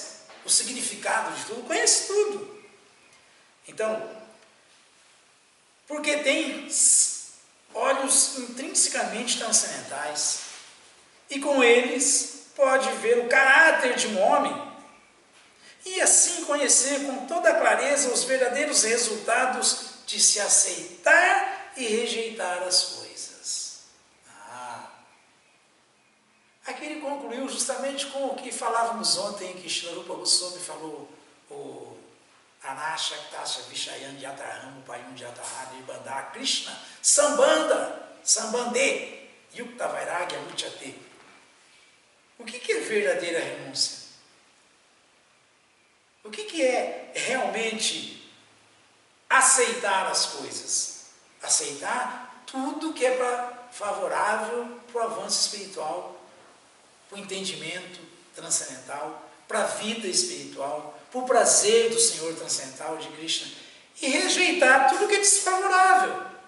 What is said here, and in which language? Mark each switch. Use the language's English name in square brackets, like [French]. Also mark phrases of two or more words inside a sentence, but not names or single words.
[Portuguese] O significado de tudo, conhece tudo. Então, porque tem olhos intrinsecamente transcendentais, e com eles pode ver o caráter de um homem, e assim conhecer com toda clareza os verdadeiros resultados de se aceitar e rejeitar as coisas. Aqui ele concluiu justamente com o que falávamos ontem, que Srila Rupa Goswami falou, o [Sanskrit] Anashaktasha Vishayan Yatraham Payum Yatrahani Bandha Krishna Sambanda, Sambande, Yukta Vairagya Muchate. [Portuguese] O que é verdadeira renúncia? O que é realmente aceitar as coisas? Aceitar tudo que é favorável para o avanço espiritual, para o entendimento transcendental, para a vida espiritual, para o prazer do Senhor transcendental de Krishna, e rejeitar tudo que é desfavorável.